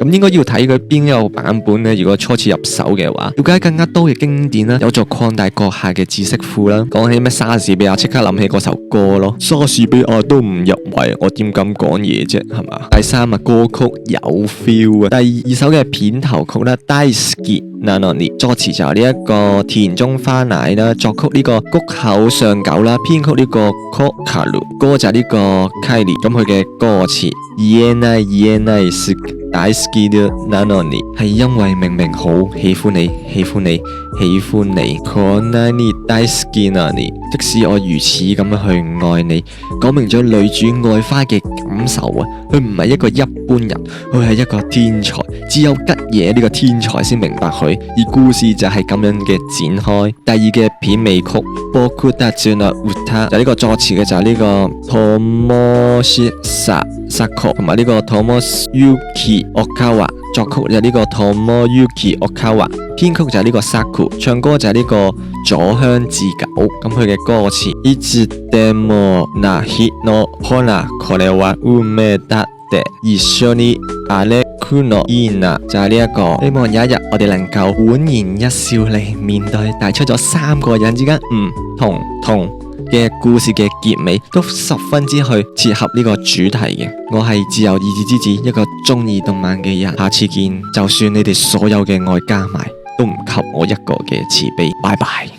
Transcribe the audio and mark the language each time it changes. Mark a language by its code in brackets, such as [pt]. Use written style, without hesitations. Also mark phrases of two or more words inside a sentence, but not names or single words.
[yue] 咁應該要睇佢邊一個版本呢？如果初次入手嘅話，了解更加多嘅經典啦，有助擴大閣下嘅知識庫啦。講起咩莎士比亞，即刻諗起嗰首歌咯。莎士比亞都唔入圍，我點敢講嘢啫，係嘛？第三啊，歌曲有 feel 啊。第二首嘅片頭曲啦， [ja] 大好きなのに， [yue] 作詞就係呢一個田中花奈啦，作曲呢個谷口尚久啦，編曲呢個 Kokaru， 歌就係呢個 Kylie。咁佢嘅歌詞 [ja] 言えない言えない大好きなのに， [yue] 係因為明明好喜歡你，喜歡你，喜歡你。 [ja] こんなに大好きな [yue] 你，即使我如此咁樣去愛你，講明咗女主愛花嘅感受啊！佢唔係一個一般人，佢係一個天才，只有吉野呢個天才先明白佢。而故事就係咁樣嘅展開。第二嘅片尾曲 [ja] 僕たちの歌， [yue] 就呢個作詞嘅就係呢個Tomoshi Sako，同埋呢個 Tomoyuki Okawa， 作曲就係呢個 Tomoyuki Okawa， 編曲就係呢個 Saku， 唱歌就係呢個佐鄉智久。咁佢嘅歌詞 [ja] いつでもない日のほらこれは運命だって一緒に歩くのいいな， [yue] 就係呢一個希望有一日我哋能夠煥然一笑嚟面對，帶出咗三個人之間唔同嘅故事嘅結尾都十分之去切合呢個主題嘅。我係自由意志之子，一個中意動漫嘅人。下次見，就算你哋所有嘅愛加埋，都唔及我一個嘅慈悲。拜拜。